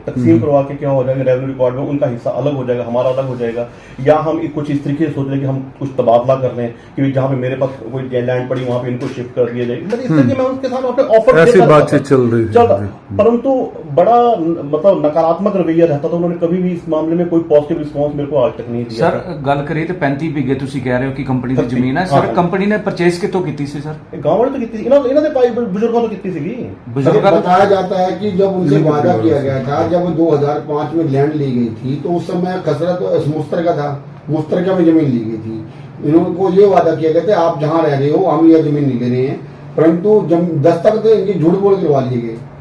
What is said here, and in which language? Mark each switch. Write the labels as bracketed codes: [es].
[hi] तकसीम करवा के क्या हो जाएगा, रेवेन्यू रिकॉर्ड में उनका हिस्सा अलग हो जाएगा, हमारा अलग हो जाएगा, या हम कुछ इस तरीके से सोच लें कि हम कुछ तबादला कर लें कि जहां पे मेरे पास कोई लैंड पड़ी वहां पे इनको शिफ्ट कर दिया जाए। मतलब इस तरीके मैं उनके साथ अपने ऑफर ऐसी बातचीत चल रही चलता, थी। परंतु बड़ा मतलब नकारात्मक रवैया रहता था। उन्होंने कभी भी इस मामले में कोई पॉजिटिव रिस्पॉन्स मेरे को आज तक नहीं दिया। [pa] ਸਰ ਗੱਲ ਕਰੀਏ ਤੇ 35 ਵਿਗੇ ਤੁਸੀਂ ਕਹਿ ਰਹੇ ਹੋ ਕਿ ਕੰਪਨੀ ਦੀ ਜ਼ਮੀਨ ਹੈ ਸਰ। ਕੰਪਨੀ ਨੇ ਪਰਚੇਸ ਕਿੱਥੋਂ ਕੀਤੀ ਸੀ ਸਰ? गांव वाले तो की इन्हों ने भाई बुजुर्गों तो की सी। बुजुर्गों [hi] बताया जाता है कि जब उनसे वादा किया गया था, जब 2005 में लैंड ली गई थी तो उस समय खसरा तो मुश्तरका था, मुश्तरका में जमीन ली गई थी। इनको ये वादा किया गया था आप जहां रह रहे हो हम यह जमीन नहीं ले रहे हैं, परंतु जब दस्तखत तो इनकी झूठ बोल करवा लिए गए।